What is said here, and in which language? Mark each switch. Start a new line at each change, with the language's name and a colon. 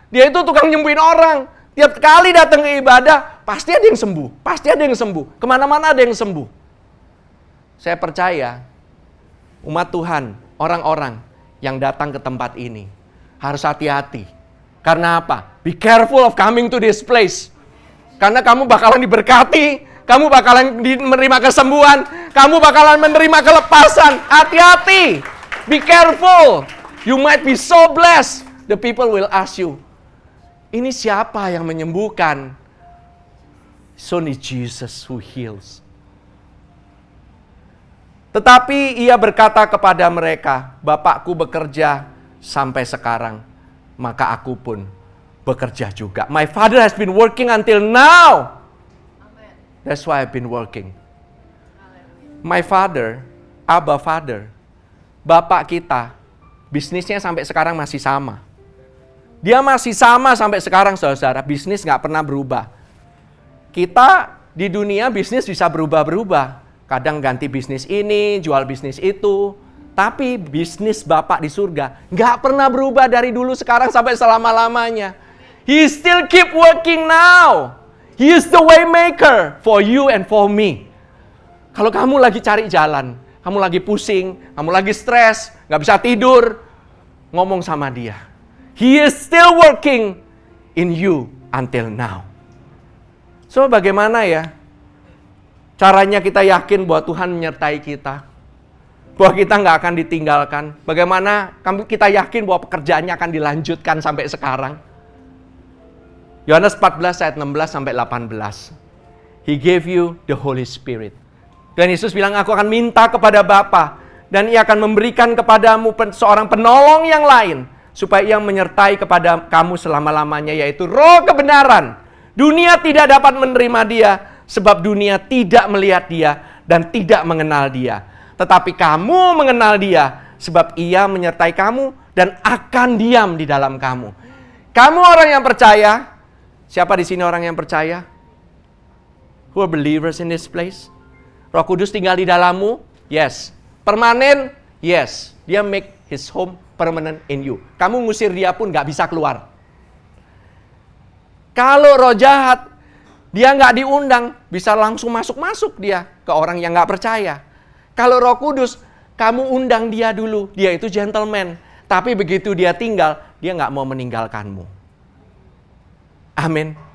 Indonesian: Dia itu tukang nyembuhin orang. Tiap kali datang ke ibadah, pasti ada yang sembuh. Pasti ada yang sembuh. Kemana-mana ada yang sembuh. Saya percaya, umat Tuhan, orang-orang yang datang ke tempat ini, harus hati-hati. Karena apa?
English: Be careful of coming to this place.
Indonesian: Karena kamu bakalan diberkati, kamu bakalan menerima kesembuhan, kamu bakalan menerima kelepasan. Hati-hati.
English: Be careful. You might be so blessed. The people will ask you,
Indonesian: ini siapa yang menyembuhkan?
English: It's only Jesus who heals.
Indonesian: Tetapi ia berkata kepada mereka, Bapakku bekerja sampai sekarang, maka aku pun bekerja juga.
English: My Father has been working until now. That's why I've been working. My Father,
Indonesian: Abba Father, Bapak kita, bisnisnya sampai sekarang masih sama. Dia masih sama sampai sekarang, saudara-saudara. Bisnis nggak pernah berubah. Kita di dunia bisnis bisa berubah-berubah. Kadang ganti bisnis ini, jual bisnis itu. Tapi bisnis Bapak di surga nggak pernah berubah dari dulu sekarang sampai selama-lamanya.
English: He still keep working now. He is the way maker for you and for me.
Indonesian: Kalau kamu lagi cari jalan, kamu lagi pusing, kamu lagi stres, nggak bisa tidur, ngomong sama dia.
English: He is still working in you until now.
Indonesian: So bagaimana ya caranya kita yakin bahwa Tuhan menyertai kita? Bahwa kita nggak akan ditinggalkan? Bagaimana kita yakin bahwa pekerjaannya akan dilanjutkan sampai sekarang? Yohanes 14 ayat 16 sampai 18.
English: He gave you the Holy Spirit.
Indonesian: Dan Yesus bilang, aku akan minta kepada Bapa dan ia akan memberikan kepadamu seorang penolong yang lain supaya ia menyertai kepada kamu selama-lamanya, yaitu Roh kebenaran. Dunia tidak dapat menerima dia sebab dunia tidak melihat dia dan tidak mengenal dia. Tetapi kamu mengenal dia sebab ia menyertai kamu dan akan diam di dalam kamu. Kamu orang yang percaya? Siapa di sini orang yang percaya?
English: Who are believers in this place?
Indonesian: Roh Kudus tinggal di dalammu? Yes. Permanen? Yes.
English: Dia make his home permanent in you.
Indonesian: Kamu ngusir dia pun gak bisa keluar. Kalau roh jahat, dia gak diundang, bisa langsung masuk-masuk dia ke orang yang gak percaya. Kalau Roh Kudus, kamu undang dia dulu. Dia itu gentleman. Tapi begitu dia tinggal, dia gak mau meninggalkanmu. Amin.